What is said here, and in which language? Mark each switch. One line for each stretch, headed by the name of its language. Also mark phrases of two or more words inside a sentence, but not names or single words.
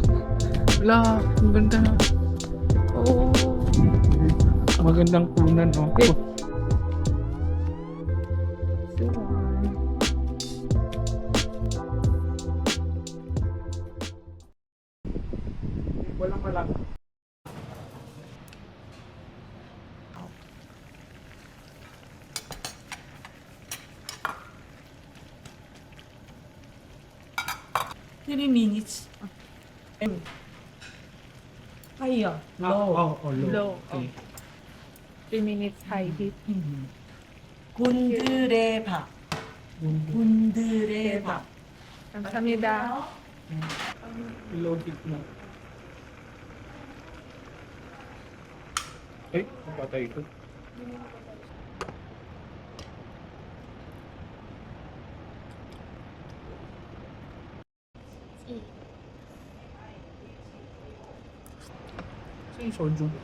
Filipino: Wala, ang ganda na. Oh. Magandang punan, no? Eh. Walang malaki.
English: Three minutes. Higher. Low. Low. Okay. 3 minutes high heat.
Korean: 곤드레 밥. 곤드레 밥. 감사합니다.
English: Low heat
Filipino: na. Ay, napatay ito. Saan yung soju?